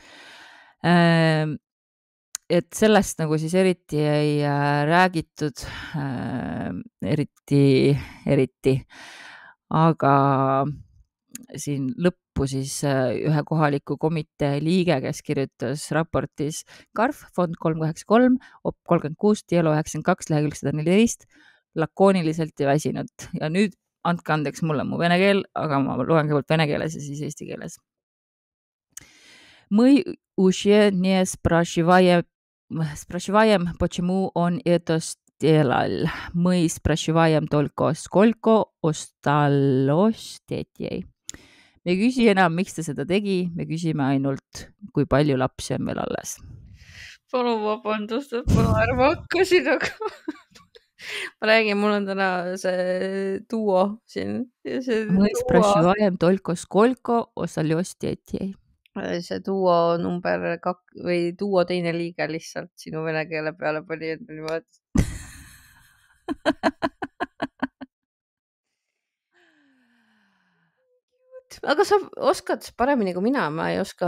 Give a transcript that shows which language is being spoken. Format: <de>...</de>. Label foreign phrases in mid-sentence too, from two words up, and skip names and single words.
<et>Et sellest nagu siis eriti ei räägitud, eriti, aga siin lõppu siis ühe kohaliku komitee liige, kes kirjutas raportis Garf fond 383, OP 36, Dielo 92, lehekülg 114, lakooniliselt ja väsinud. Ja nüüd andke andeks mulle mu vene keel, aga ma loen kõigepealt vene keeles ja siis eesti keeles.</et> <ru>Мы уже не спрашиваем, почему он это сделал. Мы спрашиваем только, сколько осталось детей.</ru> <et>me ei küsi enam, miks ta seda tegi, me küsime ainult, kui palju lapsi on veel alles. Palun vabandust, et ma naerma hakkasin, aga ma räägin, mul on täna see duo siin.</et> <ru>Мы спрашиваем только, сколько осталось детей.</ru> <et>See duo number 2 või duo teine liige lihtsalt sinu vene keele peale pani endale niimoodi. Aga sa oskad paremini kui mina, ma ei oska</et>